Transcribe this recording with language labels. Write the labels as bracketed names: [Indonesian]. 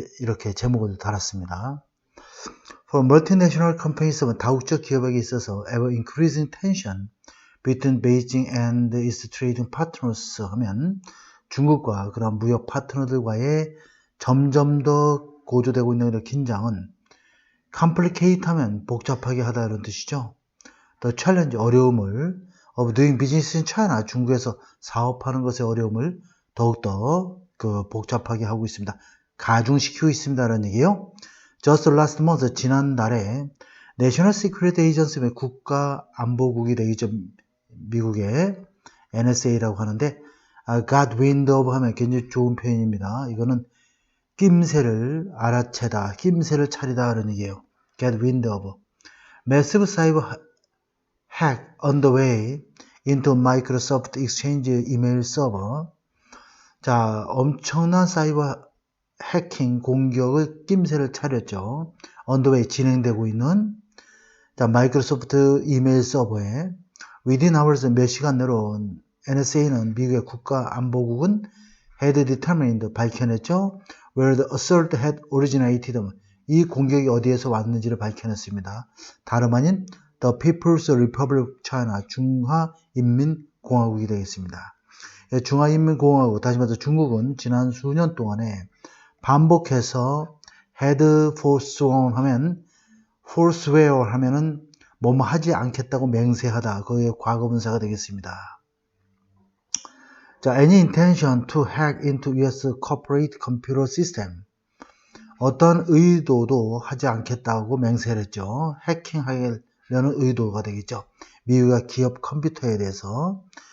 [Korean] 이렇게 제목을 달았습니다. [English] For multinational companies, [Korean] 다국적 기업에게 있어서 [English] ever increasing tension between Beijing and its trading partners [Korean] 하면 중국과 그런 무역 파트너들과의 점점 더 고조되고 있는 이런 긴장은 complicate 하면 복잡하게 하다 이런 뜻이죠. [English] The challenge, [Korean] 어려움을 [English] of doing business in China, [Korean] 중국에서 사업하는 것의 어려움을 더욱더 복잡하게 하고 있습니다. 가중시키고 있습니다라는 얘기예요. [English] Just last month, [Korean] 지난달에 National Security Agency, 국가안보국이 되겠죠. 미국의 NSA라고 하는데 [English] got wind of [Korean] 하면 굉장히 좋은 표현입니다. 이거는 낌새를 알아채다, 낌새를 차리다 그런 얘기예요. [English] get wind of. Massive cyber hack on the way into Microsoft Exchange email server. [Korean] 자, 엄청난 사이버 해킹 공격을 낌새를 차렸죠. [English] on the way, [Korean] 진행되고 있는 마이크로소프트 이메일 서버에 [English] within hours, [Korean] 몇 시간 내로 NSA는 미국의 국가안보국은 [English] had determined, [Korean] 밝혀냈죠. [English] where the assault had originated, [Korean] 이 공격이 어디에서 왔는지를 밝혀냈습니다. 다름 아닌 the People's Republic of China, 중화인민공화국이 되겠습니다. 중화인민공화국, 다시 말해서 중국은 지난 수년 동안에 반복해서 had forsworn 하면 forswear 하면은 뭐뭐 하지 않겠다고 맹세하다, 그의 과거분사가 되겠습니다. [English] 자, any intention to hack into US corporate computer system. [Korean] 어떤 의도도 하지 않겠다고 맹세를 했죠. 해킹하려는 의도가 되겠죠. 미국의 기업 컴퓨터에 대해서.